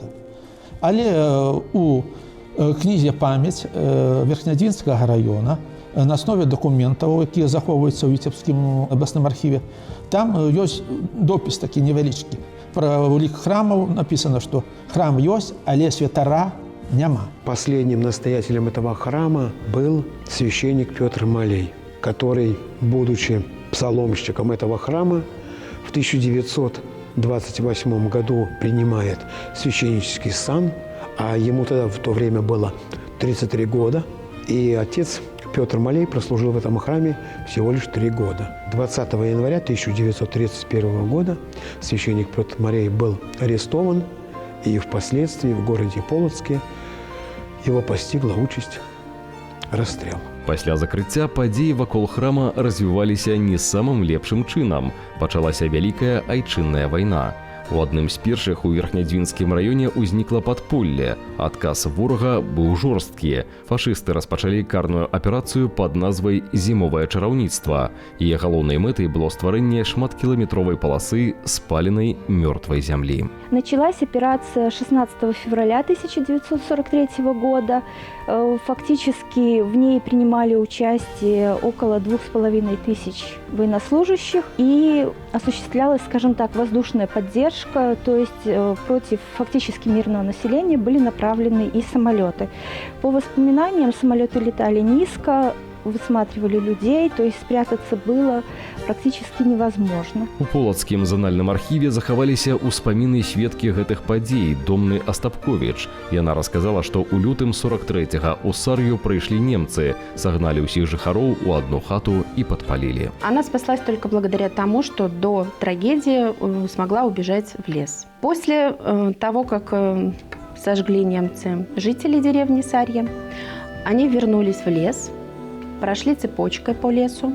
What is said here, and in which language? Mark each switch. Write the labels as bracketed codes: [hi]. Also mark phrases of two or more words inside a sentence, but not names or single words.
[be] Але у кнізе «Памяць» Верхнядзінскага раёна на аснове дакументаў, якія захоўваюцца ў Віцебскім абласным архіве, там ёсць допіс такі невялічкі. Пра улік храмаў напісана, што храм ёсць, але святара няма. [ru] Последним настоятелем этого храма был священник Петр Малей, который, будучи псаломщиком этого храма, в 1928 году принимает священнический сан, а ему тогда в то время было 33 года, и отец Петр Малей прослужил в этом храме всего лишь 3 года. 20 января 1931 года священник Петр Малей был арестован, и впоследствии в городе Полоцке его постигла участь расстрел. [be] Пасля закрыцця падзеі вакол храма развіваліся не самым лепшым чынам. Пачалася вялікая айчынная вайна. У адным з першых у Верхнядзінскім раёне ўзнікла падполле. Адказ ворага быў жорсткі. Фашысты распачалі карную аперацыю пад назвай «Зімовае чараўніцтва». Яе галоўнай мэтай было стварэнне шматкіламетровай паласы спаленай мёртвай зямлі. [ru] Началась операция 16 февраля 1943 года. Фактически в ней принимали участие около 2500 военнослужащих и осуществлялась, скажем так, воздушная поддержка, то есть против фактически мирного населения были направлены и самолеты. По воспоминаниям, самолеты летали низко, высматривали людей, то есть спрятаться было практически невозможно. [be] У Полацкім занальным архіве захаваліся ўспаміны сведкі гэтых падзей Домны Остапкович. Яна расказала, што ў лютым 43-го у Сар'ю прыйшлі немцы, сагналі ўсіх жыхароў у [ru] одну хату и подпалили. Она спаслась только благодаря тому, что до трагедии смогла убежать в лес. После того, как сожгли немцы жителей деревни Сарья, они вернулись в лес, прошли цепочкой по лесу.